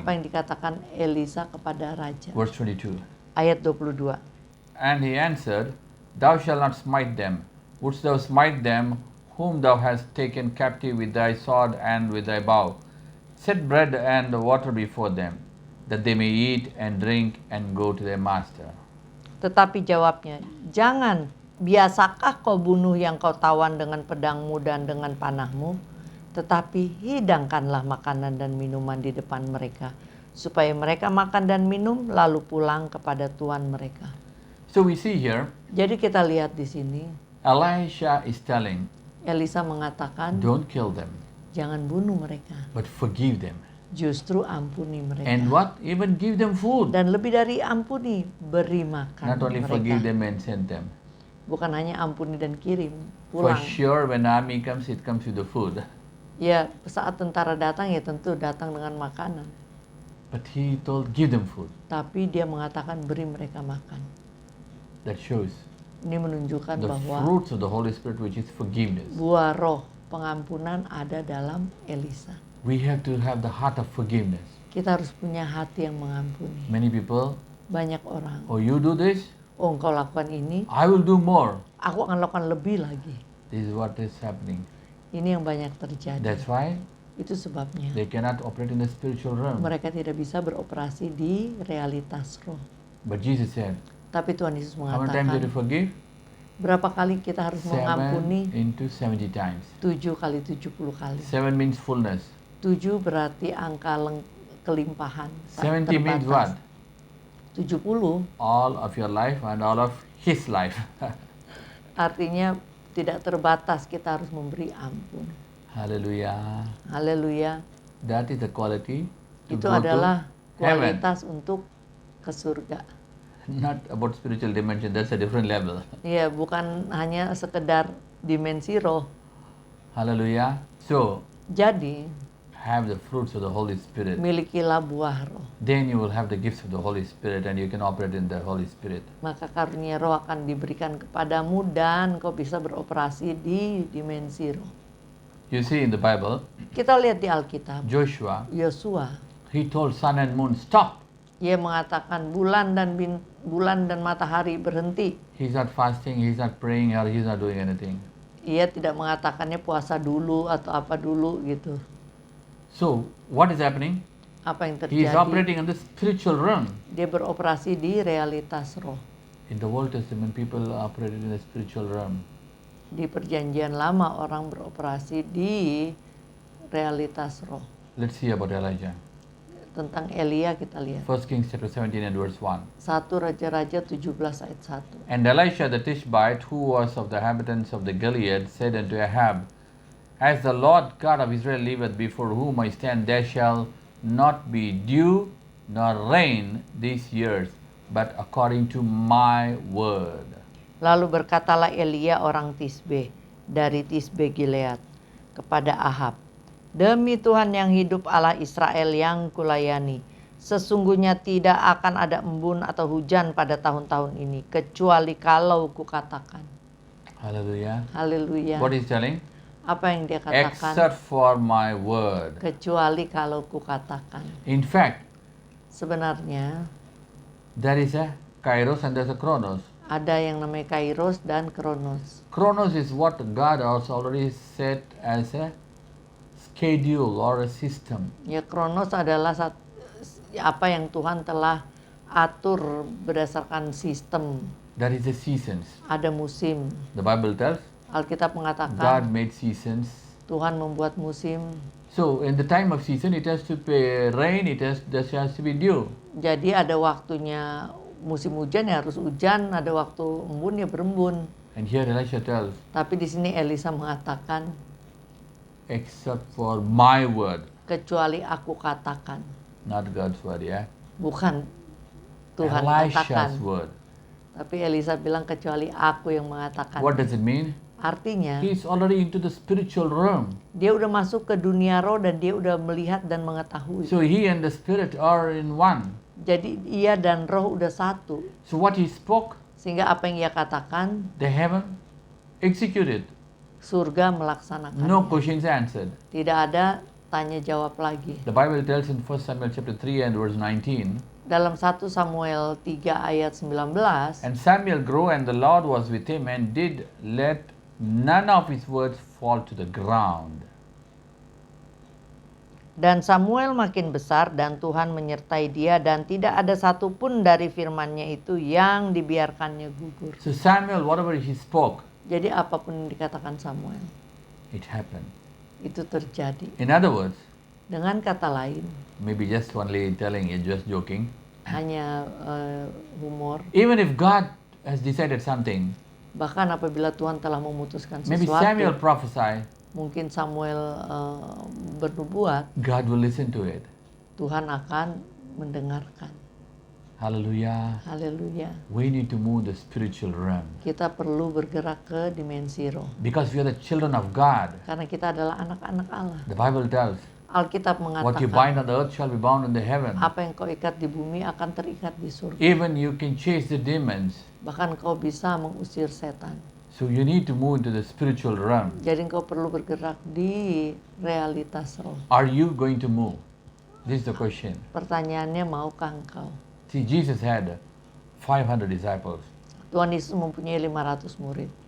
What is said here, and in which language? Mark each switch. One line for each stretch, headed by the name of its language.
Indonesian: apa yang dikatakan Elisa kepada raja.
English: Verse 22.
Indonesian: Ayat 22.
English: And he answered, Thou shalt not smite them. Wouldst thou smite them whom thou hast taken captive with thy sword and with thy bow? Set bread and water before them, that they may eat and drink and go to their master.
Indonesian: Tetapi jawabnya, jangan, biasakah kau bunuh yang kau tawan dengan pedangmu dan dengan panahmu? Tetapi hidangkanlah makanan dan minuman di depan mereka, supaya mereka makan dan minum lalu pulang kepada tuan mereka.
English: So we see here,
Indonesian: Jadi kita lihat di sini,
English: Elisha is telling,
Indonesian: Elisa mengatakan,
English: don't kill them,
Indonesian: jangan bunuh mereka,
English: but forgive them.
Indonesian: justru ampuni mereka.
English: And what? Even give them food.
Indonesian: Dan lebih dari ampuni, beri makan
English: Not only forgive
Indonesian: mereka.
English: them and send them.
Indonesian: Bukan hanya ampuni dan kirim,
English: For
Indonesian: pulang.
English: sure, when army comes, it comes with the food.
Indonesian: Ya, saat tentara datang ya tentu datang dengan makanan.
English: But he told, give them food.
Indonesian: Tapi dia mengatakan beri mereka makan.
English: That shows
Indonesian: Ini menunjukkan
English: the
Indonesian: bahwa
English: fruits of the Holy Spirit, which is forgiveness.
Indonesian: buah roh pengampunan ada dalam Elisa.
English: We have to have the heart of forgiveness.
Indonesian: Kita harus punya hati yang mengampuni.
English: Many people,
Indonesian: Banyak orang,
English: oh, you do this,
Indonesian: oh engkau lakukan ini,
English: I will do more.
Indonesian: aku akan lakukan lebih lagi.
English: This is what is happening.
Indonesian: Ini yang banyak terjadi.
English: That's why
Indonesian: Itu sebabnya
English: they cannot operate in the spiritual realm.
Indonesian: mereka tidak bisa beroperasi di realitas roh.
English: But Jesus said,
Indonesian: Tapi Tuhan Yesus
English: how many times did you forgive?
Indonesian: berapa kali kita harus
English: 7
Indonesian: mengampuni?
English: into 70 times.
Indonesian: 7 kali 70 kali.
English: 7 means fullness.
Indonesian: 7 berarti angka kelimpahan. tak
English: 70 means what?
Indonesian: terbatas. 70
English: All of your life and all of his life.
Indonesian: artinya tidak terbatas, kita harus memberi ampun.
English: Hallelujah.
Indonesian: Haleluya.
English: That is the quality to
Indonesian: Itu
English: go
Indonesian: adalah
English: to heaven.
Indonesian: kualitas untuk ke surga.
English: Not about spiritual dimension, that's a different level.
Indonesian: Ya, bukan hanya sekedar dimensi roh.
English: Hallelujah. So,
Indonesian: Jadi,
English: have the fruits of the Holy Spirit.
Indonesian: milikilah buah roh.
English: Then you will have the gifts of the Holy Spirit and you can operate in the Holy Spirit.
Indonesian: Maka karunia roh akan diberikan kepadamu dan kau bisa beroperasi di dimensi roh.
English: You see in the Bible,
Indonesian: Kita lihat di Alkitab,
English: Joshua,
Indonesian: Yosua,
English: he told sun and moon, stop.
Indonesian: ia mengatakan bulan dan matahari berhenti.
English: He's not fasting, he's not praying, or he's not doing anything.
Indonesian: Ia tidak mengatakannya puasa dulu atau apa dulu gitu.
English: So, what is happening?
Indonesian: Apa yang
English: He is
Indonesian: terjadi?
English: operating in the spiritual realm.
Indonesian: Dia beroperasi di realitas roh.
English: In the Old Testament, people operated in the spiritual realm.
Indonesian: Di perjanjian lama orang beroperasi di realitas roh.
English: Let's see about Elijah.
Indonesian: Tentang Elia kita lihat.
English: 1 Kings chapter 17 and verse 1.
Indonesian: 1 Raja-Raja 17 ayat 1.
English: And Elisha the Tishbite, who was of the inhabitants of the Gilead, said unto Ahab, As the Lord God of Israel liveth, before whom I stand, there shall not be dew nor rain these years, but according to my word.
Indonesian: Lalu berkatalah Elia orang Tisbe dari Tisbe Gilead kepada Ahab, demi Tuhan yang hidup Allah Israel yang kulayani, sesungguhnya tidak akan ada embun atau hujan pada tahun-tahun ini, kecuali kalau kukatakan.
English: Hallelujah.
Indonesian: Haleluya.
English: What is telling?
Indonesian: Apa yang dia katakan?
English: Except for my word.
Indonesian: Kecuali kalau kukatakan.
English: In fact,
Indonesian: Sebenarnya
English: there is a Kairos and there's a Chronos.
Indonesian: ada yang namanya Kairos dan Kronos.
English: Chronos is what God has already set as a schedule or a system.
Indonesian: Ya, Kronos adalah apa yang Tuhan telah atur berdasarkan sistem.
English: That is the seasons.
Indonesian: Ada musim.
English: The Bible tells
Indonesian: Alkitab
English: God
Indonesian: mengatakan
English: made seasons.
Indonesian: Tuhan membuat musim.
English: So in the time of season, it has to be rain, there has to be dew.
Indonesian: Jadi ada waktunya musim hujan ya harus hujan, ada waktu embun ya berembun.
English: And here Elisha tells,
Indonesian: Tapi di sini Elisa mengatakan,
English: except for my word,
Indonesian: kecuali aku katakan.
English: not God's word, yeah?
Indonesian: Bukan Tuhan katakan.
English: Elisha's word.
Indonesian: Tapi Elisa bilang kecuali aku yang mengatakan.
English: What does it mean?
Indonesian: Artinya,
English: He's already into the spiritual realm.
Indonesian: dia udah masuk ke dunia roh dan dia udah melihat dan mengetahui.
English: So he and the spirit are in one.
Indonesian: Jadi ia dan roh udah satu.
English: So what he spoke,
Indonesian: Sehingga apa yang ia katakan,
English: the heaven executed.
Indonesian: surga melaksanakan.
English: No questions answered.
Indonesian: Tidak ada tanya jawab lagi.
English: The Bible tells in 1 Samuel chapter 3 and verse 19,
Indonesian: Dalam 1 Samuel 3 ayat 19,
English: and Samuel grew and the Lord was with him and did let none of his words fall to the ground.
Indonesian: dan Samuel makin besar dan Tuhan menyertai dia dan tidak ada satupun dari firman-Nya itu yang dibiarkannya gugur.
English: So Samuel, whatever he spoke,
Indonesian: Jadi apapun yang dikatakan Samuel,
English: it happened.
Indonesian: itu terjadi.
English: In other words,
Indonesian: Dengan kata lain,
English: maybe just only telling it, just joking.
Indonesian: hanya humor.
English: Even if God has decided something,
Indonesian: Bahkan apabila Tuhan telah memutuskan
English: maybe Samuel
Indonesian: sesuatu,
English: prophesied,
Indonesian: mungkin Samuel bernubuat,
English: God will listen to it.
Indonesian: Tuhan akan mendengarkan.
English: Hallelujah.
Indonesian: Haleluya.
English: We need to move the spiritual realm
Indonesian: Kita perlu bergerak ke dimensi roh.
English: because we are the children of God.
Indonesian: Karena kita adalah anak-anak Allah.
English: The Bible tells,
Indonesian: Alkitab
English: what you
Indonesian: mengatakan,
English: bind on the earth shall be bound in the heaven.
Indonesian: apa yang kau ikat di bumi akan terikat di surga.
English: Even you can chase the demons.
Indonesian: Bahkan kau bisa mengusir setan.
English: So you need to move into the spiritual realm.
Indonesian: Jadi kau perlu bergerak di realitas roh.
English: Are you going to move? This is the question.
Indonesian: Pertanyaannya, maukah engkau?
English: See, Jesus had 500 disciples.
Indonesian: Tuhan Yesus mempunyai 500 murid.